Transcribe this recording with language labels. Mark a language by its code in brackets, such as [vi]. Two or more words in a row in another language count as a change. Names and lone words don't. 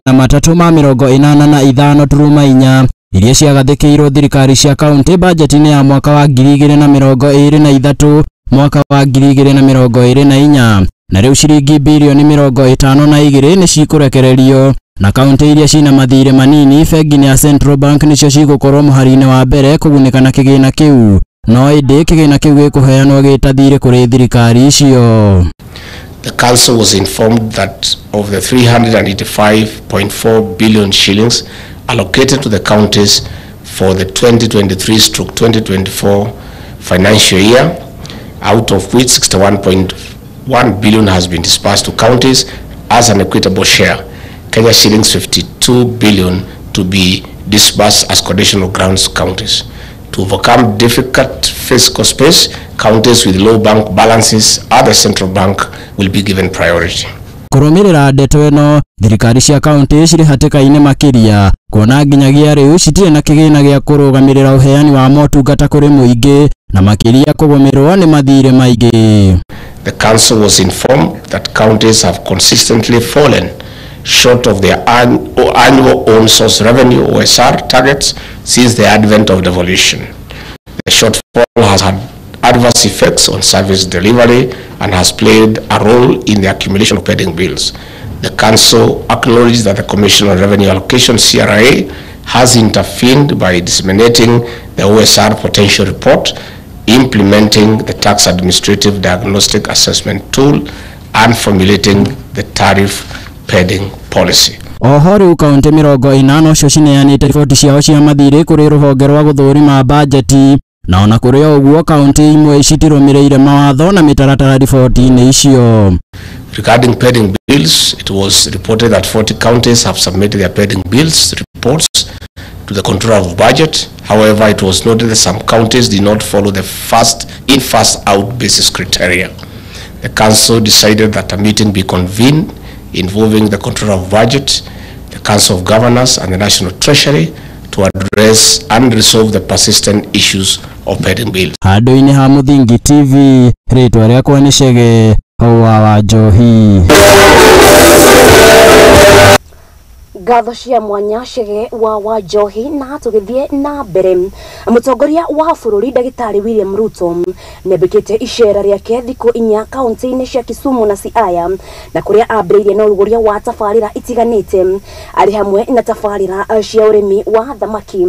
[ki] 385.4 iria ciagathikirwo thirikari cia kaunti budget-ini ya mwaka wa 2023 mwaka wa 2024 na riu ciringi bilioni 52 ni cikurekererio na kaunti iria cina mathire manini bengi-ini ya Central Bank nicio cigukorwo muhari-ini wa mbere kugunika na kigina kiu no indi kigina kiu gikuheanwo gitathire kuri thirikari icio. [en] The council was informed that of the 385.4 billion shillings allocated to the counties for the 2023-2024 financial year, out of which 61.1 billion has been disbursed to counties as an equitable share. Kenya shillings 52 billion to be disbursed as conditional grants to counties. To overcome difficult fiscal space, counties with low bank balances at the Central Bank will be given priority. [ki] Kurumirira ndeto ino thirikari cia kaunti ciri hatikaine makiria kuona nginyagia riu citire na kigina gia kurugamirira uheani wa motungata kuri muingi na makiria kugomerwo ni mathire maingi. [en] The council was informed that counties have consistently fallen short of their annual own source revenue OSR targets since the advent of devolution. The shortfall has had adverse effects on service delivery and has played a role in the accumulation of pending bills. The council acknowledges that the Commission on Revenue Allocation (CRA) has intervened by disseminating the OSR potential report implementing the tax administrative diagnostic assessment tool, and formulating the tariff padding policy. [ki] Ohori kaunti 40 cio cineanite riboti ciao cia mathire kuri ruhonge rwa guthurima bajeti na ona kuri oguo kaunti imwe citirumireire mawatho na mitaratara riboti-ini icio. [en] Regarding padding bills, it was reported that 40 counties have submitted their padding bills reports to the Controller of Budget. However, it was noted that some counties did not follow the first in, first out basis criteria. The Council decided that a meeting be convened involving the Controller of Budget, the Council of Governors, and the National Treasury to address and resolve the persistent issues of padding bills. [ki] Handu-ini ha Muthingi TV, ritwa riakwa ni Chege wa Njohi. Gatho cia mwanya Chege wa Njohi na tugithie na mbere. Mutongoria wa bururi Ndagitari William Ruto nebekete icera riake thiku 4 kaunti-ini cia Kisumu na Siaya na kuria ambiririe na uruguria wa tafarira itiganite ari hamwe na tafarira cia urimi wa thamaki.